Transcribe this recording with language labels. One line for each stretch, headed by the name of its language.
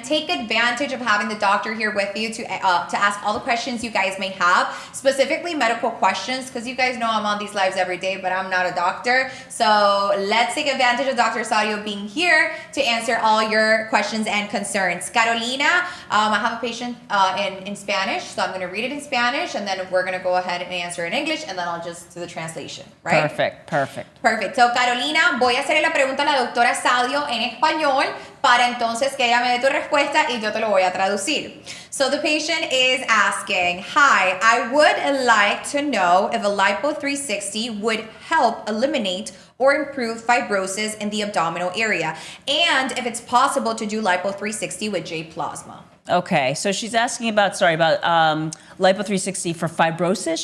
English: Take advantage of having the doctor here with you to ask all the questions you guys may have, specifically medical questions, because you guys know I'm on these lives every day, but I'm not a doctor. So let's take advantage of Dr. Sadio being here to answer all your questions and concerns. Carolina, I have a patient in Spanish, so I'm going to read it in Spanish, and then we're going to go ahead and answer in English, and then I'll just do the translation, right? Perfect.
Spanish: So, Carolina, voy a hacerle la pregunta a la doctora Sadio en español para entonces que ella me dé tu respuesta y yo te lo voy a traducir.
English: So the patient is asking, hi, I would like to know if a lipo 360 would help eliminate or improve fibrosis in the abdominal area, and if it's possible to do lipo 360 with J-plasma. Okay, so she's asking about lipo 360 for fibrosis.